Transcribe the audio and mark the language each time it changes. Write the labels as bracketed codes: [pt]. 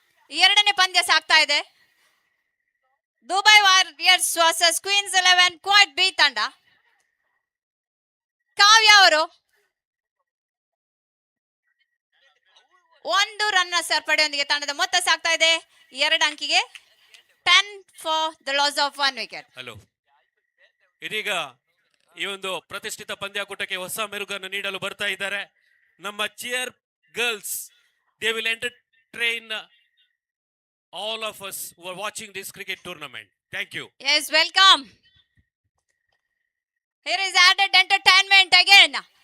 [kn] 2ನೇ ಪಂದ್ಯ ಸಾಗ್ತಾ ಇದೆ. Dubai warriors versus Queens 11 Quad B ತಂಡ. ಕಾವ್ಯ ಅವರು 1 ರನ್ ಸೇರ್ಪಡೆಯೊಂದಿಗೆ ತಂಡದ ಮೊತ್ತ ಸಾಗ್ತಾ ಇದೆ 2 ಅಂಕಿಗೆ. [en] 10 for the loss of 1 wicket. [kn] Hello, ಇದೀಗ ಈ ಒಂದು ಪ್ರತಿಷ್ಠಿತ ಪಂದ್ಯಾಕೂಟಕ್ಕೆ ಹೊಸ ಮೆರುಗನ್ನು ನೀಡಲು ಬರ್ತಾ ಇದ್ದಾರೆ ನಮ್ಮ cheer girls. [en] They will entertain all of us who are watching this cricket tournament. Thank you. Yes, welcome. Here is added entertainment again.